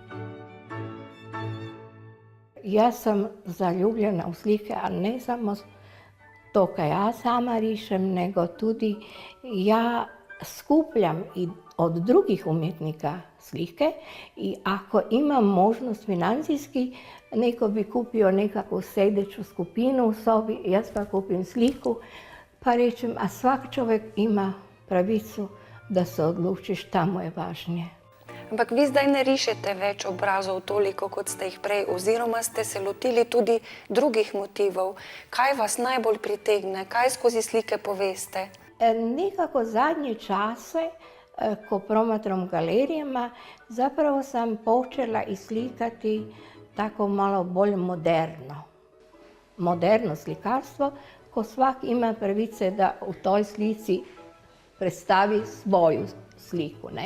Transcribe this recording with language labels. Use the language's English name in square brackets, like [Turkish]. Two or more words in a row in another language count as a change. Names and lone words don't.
[Croatian] Ja sam zaljubljena u slike, a ne samo to kaj ja sama rišem, nego tudi ja skupljam i od drugih umjetnika slike i ako imam možnost financijski, neko bi kupio nekakvu sedeću skupinu u sobi, [Slovenian] jaz pa kupim [Croatian] sliku, pa rečem, a svak čovjek ima pravicu da se odluči šta mu je važnije. [Slovenian] Ampak vi zdaj ne rišete več obrazov toliko, kot ste jih prej, oziroma ste se lotili tudi drugih motivov. Kaj vas najbolj pritegne? Kaj skozi slike poveste? [Croatian] Nekako zadnje čase, ko promatram galerijama, zapravo sam počela islikati tako malo [Slovenian] bolj moderno. [Croatian] Moderno slikarstvo, ko svak ima pravice da u toj slici predstavi svoju sliku, ne?